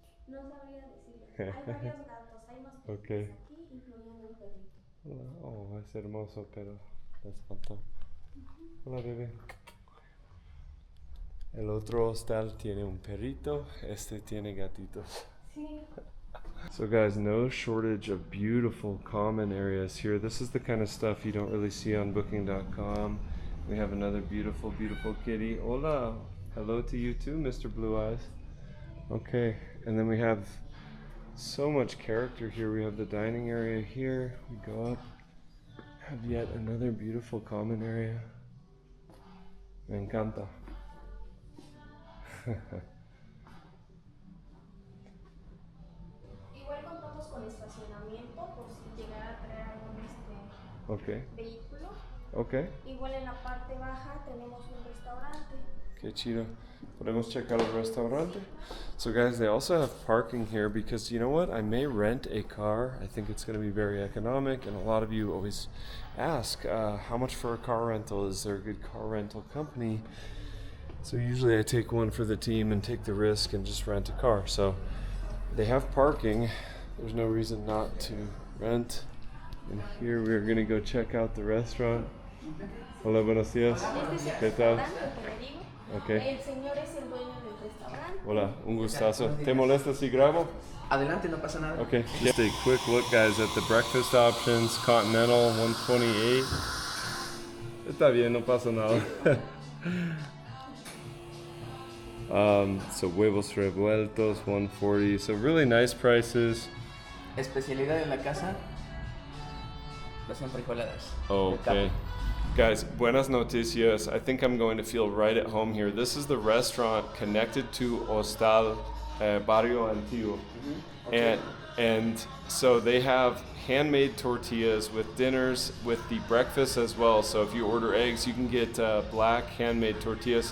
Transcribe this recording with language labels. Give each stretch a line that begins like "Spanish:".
Spanish: No sabría decirlo. Hay varios gatos, hay más
English: Okay.
Spanish: aquí, incluyendo un perrito. Oh, es hermoso, pero les faltó. Hola, bebé. El otro hostal tiene un perrito, este tiene gatitos. Sí.
English: So guys, no shortage of beautiful common areas here. This is the kind of stuff you don't really see on booking.com. We have another beautiful, beautiful kitty. Hola. Hello to you too, Mr. Blue Eyes. Okay, and then we have so much character here. We have the dining area here. We go up, have yet another beautiful common area.
Spanish: Me encanta. Igual contamos con estacionamiento por si llegara a traer algún
English: Okay.
Spanish: vehículo.
English: Okay.
Spanish: Igual en la parte baja tenemos un restaurante. Que chido. Podemos checar el restaurante.
English: So guys, they also have parking here because you know what? I may rent a car. I think it's going to be very economic, and a lot of you always ask how much for a car rental. Is there a good car rental company? So usually I take one for the team and take the risk and just rent a car. So they have parking. There's no reason not to rent. And here we're going to go check out the restaurant.
Spanish: Hola, buenos días. ¿Qué tal? Okay. El señor es el dueño del restaurante. Hola, un gustazo. ¿Te molesta si grabo? Adelante, no pasa nada.
English: Okay. Just a quick look, guys, at the breakfast options.
Spanish: Continental, 128. Está bien, no pasa nada.
English: So huevos revueltos, 140. So really nice prices.
Spanish: Especialidad en la casa, las enfrijoladas.
English: Okay. Guys,
Spanish: buenas noticias.
English: I think I'm going to feel right at home here. This is the restaurant connected to Hostal Barrio Antiguo. Okay. And so they have handmade tortillas with dinners, with the breakfast as well. So if you order eggs, you can get black handmade tortillas.